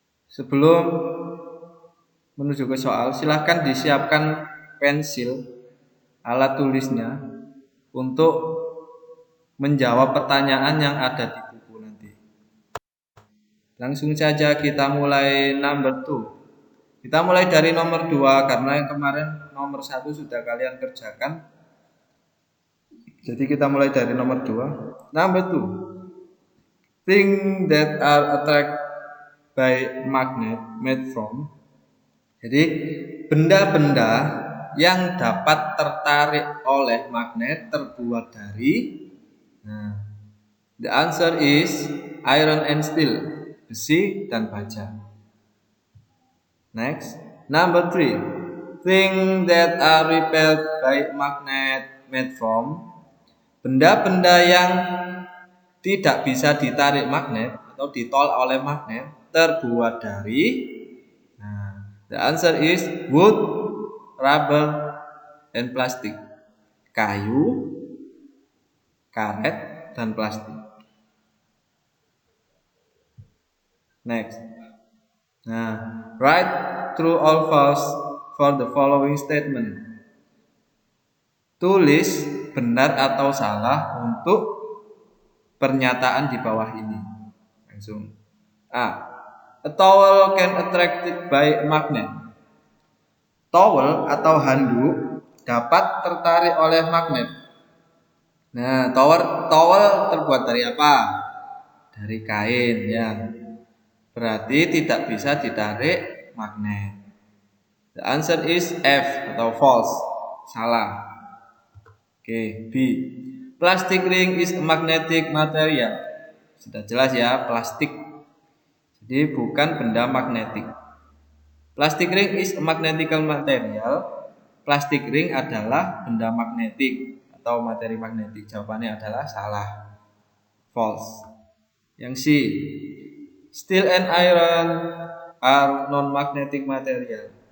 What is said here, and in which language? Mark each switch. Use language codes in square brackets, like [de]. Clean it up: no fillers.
[id] Sebelum menuju ke soal, silahkan disiapkan pensil, alat tulisnya untuk menjawab pertanyaan yang ada di buku nanti. Langsung saja kita mulai [en] number 2. [id] Kita mulai dari nomor 2 karena yang kemarin nomor 1 sudah kalian kerjakan. Jadi kita mulai dari nomor 2. [en] Number 2. Things that are attracted by magnet made from. [id] Jadi benda-benda yang dapat tertarik oleh magnet terbuat dari. [en] The answer is iron and steel, [id] besi dan baja. [en] Next, number 3. Things that are repelled by magnet made from. [id] Benda-benda yang tidak bisa ditarik magnet atau ditolak oleh magnet terbuat dari. [en] The answer is wood, rubber, and plastic. [id] Kayu, karet, dan plastik. [en] Next. Write true or false for the following statement. [id] Tulis benar atau salah untuk pernyataan di bawah ini. Langsung. [en] A towel can attracted by a magnet. [id] Towel atau handuk dapat tertarik oleh magnet. Towel terbuat dari apa? Dari kain ya. Berarti tidak bisa ditarik magnet. [en] The answer is F [id] atau [en] false. [id] Salah. [en] Oke, B. Plastic ring is a magnetic material. [id] Sudah jelas ya, plastik. Jadi bukan benda magnetik. [en] Plastic ring is a magnetical material. [id] Plastic ring adalah benda magnetik atau materi magnetik. Jawabannya adalah salah. [en] False. [id] Yang C. [en] Steel and iron are non-magnetic material.